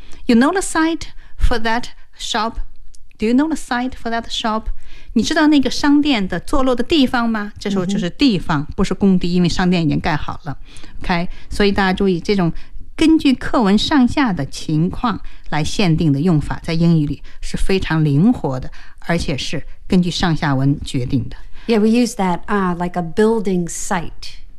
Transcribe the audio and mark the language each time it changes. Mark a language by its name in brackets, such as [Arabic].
[English] You know the site for that shopDo you know the site for that shop? [Chinese] 你知道那个商店的坐落的地方吗？这时候就是地方、mm-hmm. 不是工地，因为商店已经盖好了。 OK， 所以大家注意这种根据课文上下的情况来限定的用法，在英语里是非常灵活的，而且是根据上下文决定的。 [English] Yeah, we use that like a building site.